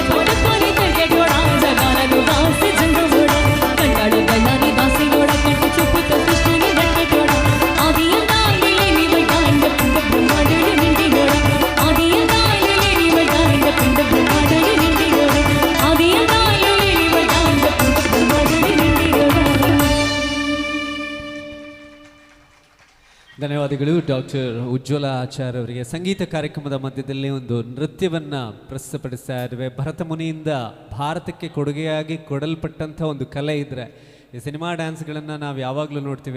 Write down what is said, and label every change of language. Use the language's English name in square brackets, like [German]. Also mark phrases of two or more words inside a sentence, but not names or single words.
[Telugu] పట్టుకొని తిరిగేటోడా జగాలను దాసి జంగమోడా కండాడ గల్లాని దాసినోడా కంటి చూపుతో సృష్టిని నడిపెట్టోడా ఆది అంతాలు లేని వడ్డా ఇంత పిండ బ్రహ్మాండుడు నిండినోడా ఆది అంతాలు లేని వడ్డా ఇంత పిండ బ్రహ్మాండుడు నిండినోడా ఆది అంతాలు లేని వడ్డా ఇంత పిండ బ్రహ్మాండుడు నిండినోడా [Kannada] ಧನ್ಯವಾದಗಳು ಡಾಕ್ಟರ್ ಉಜ್ವಲ ಆಚಾರ್ಯ ಅವರಿಗೆ. ಸಂಗೀತ ಕಾರ್ಯಕ್ರಮದ ಮಧ್ಯದಲ್ಲಿ ಒಂದು ನೃತ್ಯವನ್ನು ಪ್ರಸ್ತುತಪಡಿಸ್ತಾ ಇದ್ದೇವೆ. ಭರತ ಮುನಿಯಿಂದ ಭಾರತಕ್ಕೆ ಕೊಡುಗೆಯಾಗಿ ಕೊಡಲ್ಪಟ್ಟಂಥ ಒಂದು ಕಲೆ ಇದ್ದರೆ ಈ [English] cinema dances [Kannada] ನಾವು ಯಾವಾಗಲೂ ನೋಡ್ತೀವಿ.